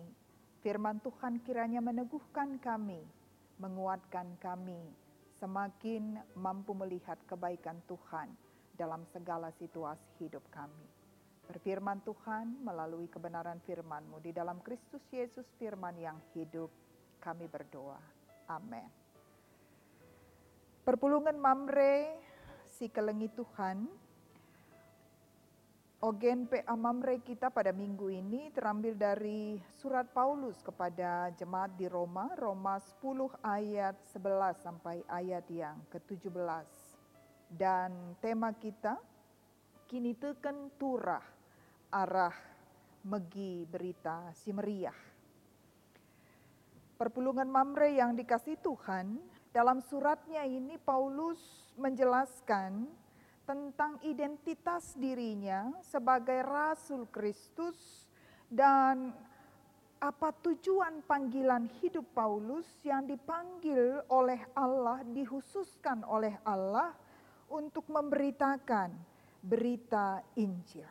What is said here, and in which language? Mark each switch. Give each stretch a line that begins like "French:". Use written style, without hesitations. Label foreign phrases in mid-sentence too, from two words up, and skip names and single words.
Indonesian: Firman Tuhan kiranya meneguhkan kami, menguatkan kami, semakin mampu melihat kebaikan Tuhan dalam segala situasi hidup kami. Berfirman Tuhan melalui kebenaran firman-Mu di dalam Kristus Yesus firman yang hidup. Kami berdoa. Amin.
Batak Karo: Perpulungan Mamre, si kelengi Tuhan.
Indonesian: Ogen PA Mamre kita pada minggu ini terambil dari surat Paulus kepada jemaat di Roma, Roma 10 ayat 11 sampai ayat yang ke-17. Dan tema kita,
Batak Karo: kini teken turah arah megi berita si meriah.
Indonesian: Perpulungan Mamre yang dikasihi Tuhan, dalam suratnya ini Paulus menjelaskan tentang identitas dirinya sebagai Rasul Kristus dan apa tujuan panggilan hidup Paulus yang dipanggil oleh Allah, dikhususkan oleh Allah untuk memberitakan berita Injil.